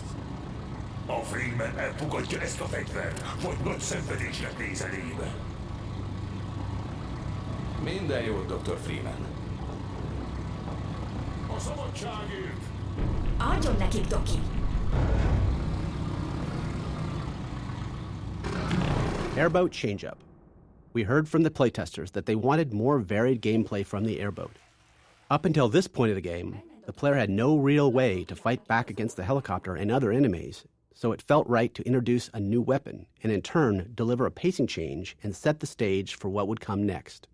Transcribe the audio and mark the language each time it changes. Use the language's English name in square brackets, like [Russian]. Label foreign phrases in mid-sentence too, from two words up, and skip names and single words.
[Hungarian] A Freeman elfogadja ezt a fegyvert, vagy nagy szenvedésnek néz elébe. Minden jót, Dr. Freeman. A szabadságért! Adjon nekik, Doki! [English] Airboat change-up. We heard from the playtesters that they wanted more varied gameplay from the airboat. Up until this point of the game, the player had no real way to fight back against the helicopter and other enemies, so it felt right to introduce a new weapon and in turn deliver a pacing change and set the stage for what would come next.